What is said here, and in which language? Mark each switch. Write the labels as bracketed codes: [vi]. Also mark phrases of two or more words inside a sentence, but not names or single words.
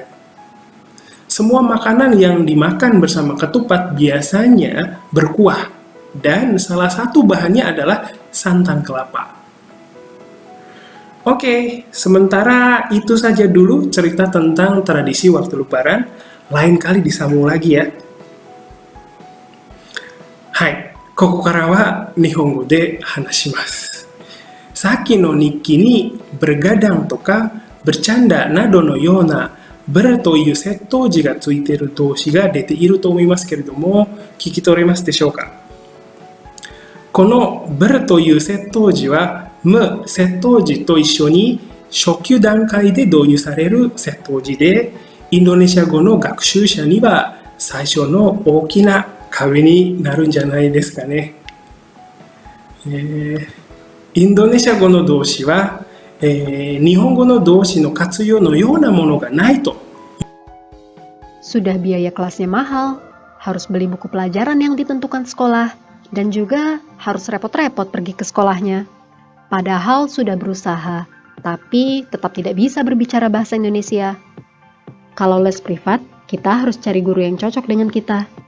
[id] Semua makanan yang dimakan bersama ketupat biasanya berkuah, dan salah satu bahannya adalah santan kelapa. Oke, sementara itu saja dulu cerita tentang tradisi waktu Lebaran. Lain kali disambung lagi ya. Hai, [ja] ここからは日本語で話します。さっきの日記にbergadangとかbercandaなどのようなberという接頭辞がついている動詞が出ていると思いますけれども、聞き取れますでしょうか？このberという接頭辞はむ接頭辞と一緒に初級段階で導入される接頭辞で、インドネシア語の学習者には最初の大きな壁になるんじゃないですかね。インドネシア語の動詞は、日本語の動詞の活用のようなものがないと。 [id] Sudah biaya kelasnya mahal, harus beli buku pelajaran yang ditentukan sekolah, dan juga harus repot-repot pergi ke sekolahnya. Padahal sudah berusaha, tapi tetap tidak bisa berbicara bahasa Indonesia. Kalau les privat, kita harus cari guru yang cocok dengan kita.